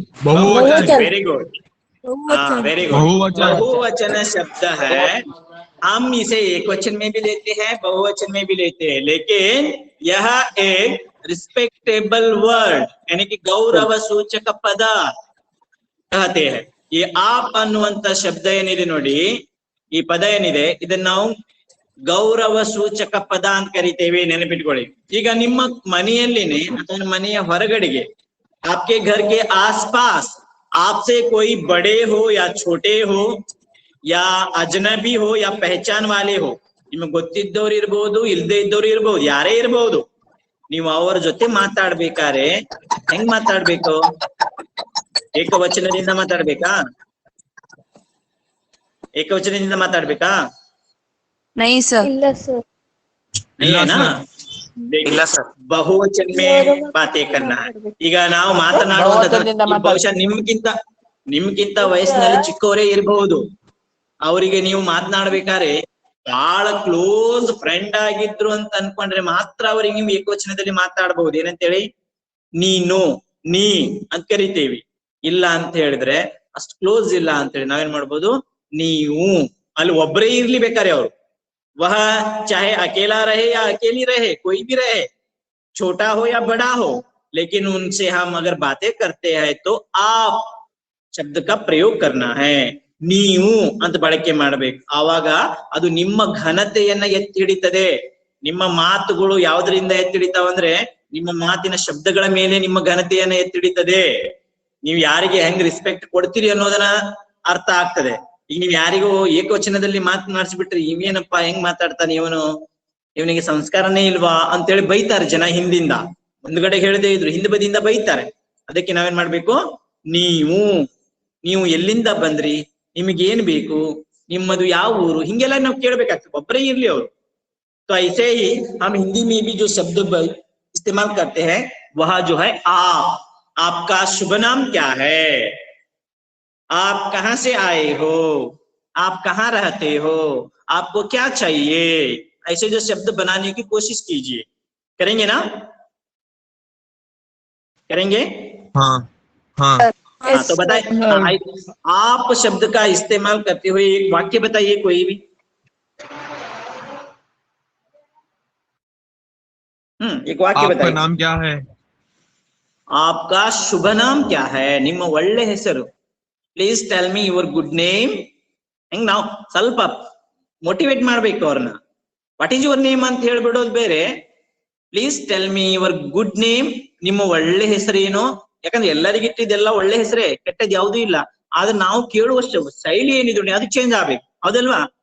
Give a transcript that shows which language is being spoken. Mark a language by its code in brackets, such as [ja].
[en] Very good. Very good. [hi] बहुवचन. बहुवचन शब्द है. हम इसे एक वचन में भी लेते हैं, बहुवचन में भी लेते हैं, लेकिन यह एक रिस्पेक्टेबल वर्ड यानी कि गौरव सूचक पद कहते हैं. [kn] ಈ ಆಪ್ ಅನ್ನುವಂತ ಶಬ್ದ ಏನಿದೆ ನೋಡಿ, ಈ ಪದ ಏನಿದೆ ಇದನ್ನ ನಾವು ಗೌರವ ಸೂಚಕ ಪದ ಅಂತ ಕರಿತೇವೆ. ನೆನಪಿಟ್ಕೊಳ್ಳಿ. ಈಗ ನಿಮ್ಮ ಮನೆಯಲ್ಲಿನೇ ಅಥವಾ ಮನೆಯ ಹೊರಗಡೆಗೆ, [hi] आपके घर के आसपास आपसे कोई बड़े हो या छोटे हो या अजनबी हो या पहचान वाले हो, [kn] ನಿಮಗೆ ಗೊತ್ತಿದ್ದವ್ರು ಇರ್ಬೋದು, ಇಲ್ದೇ ಇದ್ದವ್ರು ಇರ್ಬೋದು, ಯಾರೇ ಇರ್ಬೋದು, ನೀವು ಅವರ ಜೊತೆ ಮಾತಾಡ್ಬೇಕಾದ್ರೆ ಹೆಂಗ್ ಮಾತಾಡ್ಬೇಕು? ಏಕವಚನದಿಂದ ಮಾತಾಡ್ಬೇಕಾ? ಏಕವಚನದಿಂದ ಮಾತಾಡ್ಬೇಕಾ? [hi] नहीं सर. [kn] ಇಲ್ಲ ಸರ್. [hi] नहीं है ना? देखिए बहुवचन में बातें करना है. [kn] ಈಗ ನಾವು ಮಾತನಾಡುವಂತ ಬಹುಶಃ ನಿಮ್ಗಿಂತ ವಯಸ್ಸಿನಲ್ಲಿ ಚಿಕ್ಕವರೇ ಇರಬಹುದು. ಅವರಿಗೆ ನೀವು ಮಾತನಾಡ್ಬೇಕಾದ್ರೆ ಬಹಳ ಕ್ಲೋಸ್ ಫ್ರೆಂಡ್ ಆಗಿದ್ರು ಅಂತ ಅನ್ಕೊಂಡ್ರೆ ಮಾತ್ರ ಅವ್ರಿಗೆ ನೀವು ಏಕವಚನದಲ್ಲಿ ಮಾತಾಡಬಹುದು. ಏನಂತೇಳಿ? ನೀನು, ನೀ ಅಂತ ಕರಿತೇವಿ. ಇಲ್ಲ ಅಂತ ಹೇಳಿದ್ರೆ ಅಷ್ಟು ಕ್ಲೋಸ್ ಇಲ್ಲ ಅಂತ ಹೇಳಿ ನಾವೇನ್ ಮಾಡ್ಬೋದು? ನೀವು. ಅಲ್ಲಿ ಒಬ್ಬರೇ ಇರ್ಲಿ ಬೇಕಾರೆ ಅವ್ರು, [hi] वह चाहे अकेला रहे या अकेली रहे, कोई भी रहे, छोटा हो या बड़ा हो, लेकिन उनसे हम अगर बातें करते हैं तो आप ಶಬ್ದ का ಪ್ರಯೋಗ करना है. [kn] ನೀವು ಅಂತ ಬಳಕೆ ಮಾಡ್ಬೇಕು. ಆವಾಗ ಅದು ನಿಮ್ಮ ಘನತೆಯನ್ನ ಎತ್ತಿ ಹಿಡಿತದೆ. ನಿಮ್ಮ ಮಾತುಗಳು ಯಾವ್ದ್ರಿಂದ ಎತ್ತಿ ಹಿಡಿತಾವಂದ್ರೆ ನಿಮ್ಮ ಮಾತಿನ ಶಬ್ದಗಳ ಮೇಲೆ ನಿಮ್ಮ ಘನತೆಯನ್ನ ಎತ್ತಿ ಹಿಡಿತದೆ. ನೀವು ಯಾರಿಗೆ ಹೆಂಗ್ ರೆಸ್ಪೆಕ್ಟ್ ಕೊಡ್ತೀರಿ ಅನ್ನೋದನ್ನ ಅರ್ಥ ಆಗ್ತದೆ. ಈಗ ನೀವ್ ಯಾರಿಗೂ ಏಕವಚನದಲ್ಲಿ ಮಾತನಾಡಿಸ್ಬಿಟ್ರಿ, ಇವೇನಪ್ಪಾ ಹೆಂಗ್ ಮಾತಾಡ್ತಾನೆ ಇವನು, ಇವನಿಗೆ ಸಂಸ್ಕಾರನೇ ಇಲ್ವಾ ಅಂತೇಳಿ ಬೈತಾರೆ ಜನ. ಹಿಂದಿಂದ ಮುಂದ್ಗಡೆ ಹೇಳದೇ ಇದ್ರು ಹಿಂದ್ ಬದಿಯಿಂದ ಬೈತಾರೆ. ಅದಕ್ಕೆ ನಾವೇನ್ ಮಾಡ್ಬೇಕು? ನೀವು, ನೀವು ಎಲ್ಲಿಂದ ಬಂದ್ರಿ, ನಿಮಗೇನ್ ಬೇಕು, ನಿಮ್ಮದು ಯಾವ ಊರು, ಹಿಂಗೆಲ್ಲ ನಾವು ಕೇಳ್ಬೇಕಾಗ್ತದೆ. ಒಬ್ಬರೇ ಇರ್ಲಿ ಅವರು. [hi] तो ऐसे ही हम हिंदी में भी जो शब्द इस्तेमाल करते हैं वह जो है आप. आपका शुभ नाम क्या है, आप कहाँ से आए हो, आप कहाँ रहते हो, आपको क्या चाहिए, ऐसे जो शब्द बनाने की कोशिश कीजिए. करेंगे ना? करेंगे? हाँ हाँ हाँ, तो बताइए. आप शब्द का इस्तेमाल करते हुए एक वाक्य बताइए कोई भी. एक वाक्य आपका बताइए. नाम क्या है? आपका शुभ नाम क्या है, [kn] ನಿಮ್ಮ ಒಳ್ಳೆ ಹೆಸರು. [en] Please tell me your good name. [kn] ಹೆಂಗ್ ನಾವು ಸ್ವಲ್ಪ ಮೋಟಿವೇಟ್ ಮಾಡ್ಬೇಕು ಅವ್ರನ್ನ. [en] what is your name [kn] ಅಂತ ಹೇಳ್ಬಿಡೋದು ಬೇರೆ. [en] Please tell me your good name. [kn] ನಿಮ್ಮ ಒಳ್ಳೆ ಹೆಸರೇನು? ಯಾಕಂದ್ರೆ ಎಲ್ಲರಿಗಿಟ್ಟಿದ್ದೆಲ್ಲ ಒಳ್ಳೆ ಹೆಸರೇ, ಕೆಟ್ಟದ್ ಯಾವುದೂ ಇಲ್ಲ. ಆದ್ರೆ ನಾವು ಕೇಳುವ ಶೈಲಿ ಏನಿದೆ ಅದು ಚೇಂಜ್ ಆಗ್ಬೇಕು, ಹೌದಲ್ವಾ?